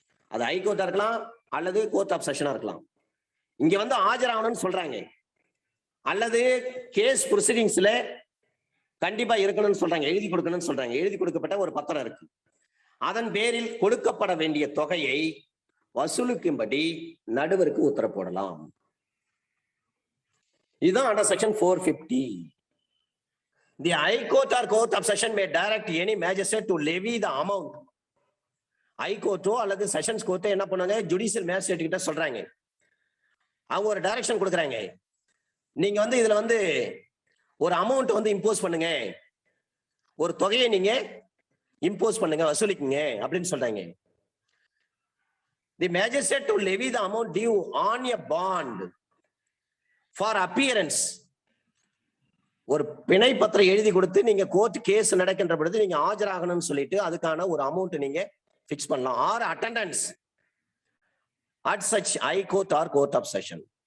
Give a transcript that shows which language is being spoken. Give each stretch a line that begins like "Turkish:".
Tamil: அது ஹைகோர்ட்டா இருக்கலாம் அல்லது கோர்ட் ஆஃப் செஷனா இருக்கலாம். இங்க வந்து ஆஜராகணும்னு சொல்றாங்க, அல்லது கேஸ் ப்ரொசீடிங்ஸ்ல கண்டிப்பா இருக்கணும்னு சொல்றாங்க, எழுதி கொடுக்கணும்னு சொல்றாங்க. எழுதி கொடுக்கப்பட்ட ஒரு பத்திரம் இருக்கு, அதன் பேரில் கொடுக்கப்பட வேண்டிய தொகையை வசூலிக்கும்படி நடுவருக்கு உத்தரவு போடலாம். இதுதான் under section 450.
English: The High Court or Court of Session may direct any magistrate to levy the amount.
Tamil: High Court அல்லது செஷன்ஸ் கோர்ட் என்ன பண்ணாங்க, ஜுடிஷியல் மேஜிஸ்ட்ரேட் கிட்ட சொல்றாங்க, அவங்க ஒரு டைரக்ஷன் கொடுக்குறாங்க, நீங்க வந்து இதுல வந்து ஒரு அமௌண்ட் வந்து இம்போஸ் பண்ணுங்க, ஒரு தொகையை நீங்க இம்போஸ் பண்ணுங்க, வசூலிக்குங்க அப்படின்னு சொல்றாங்க.
English: The magistrate to levy the amount due on a bond for appearance.
Tamil: ஒரு பிணை பத்திரம் எழுதி கொடுத்து நீங்க கோர்ட் கேஸ் நடக்கின்ற பொழுது நீங்க ஆஜராகணும்னு சொல்லிட்டு அதுக்கான ஒரு அமௌண்ட் நீங்க பிக்ஸ் பண்ணலாம்.
English: Or attendance at such high court or court of session.